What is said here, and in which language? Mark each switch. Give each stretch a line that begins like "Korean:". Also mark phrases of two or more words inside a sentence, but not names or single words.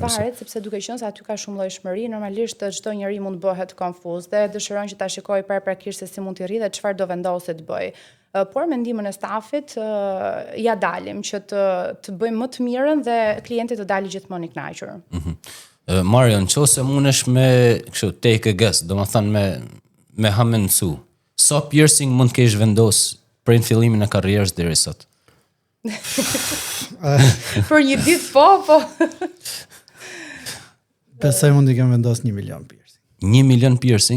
Albanian: Varet, sepse duke qenë se aty ka shumë llojshmëri, normalisht çdo njeri mund bëhet konfuz dhe dëshiron që ta shikojë paraprakisht se si mund t'i rri dhe çfarë do vendosë të bëj. por me ndihmën e stafit ja dalim që të bëjmë më të mirën dhe klienti të dalë gjithmonë i kënaqur. Marion, nëse mundesh me kështu
English: take a guess,
Albanian: domethënë me hamendsu, sa piercing mund të kesh vendos prej fillimin e karrierës deri sot? Për një ditë po. Besoj mund të kem vendos 1 milion piercing. 1 milion piercing?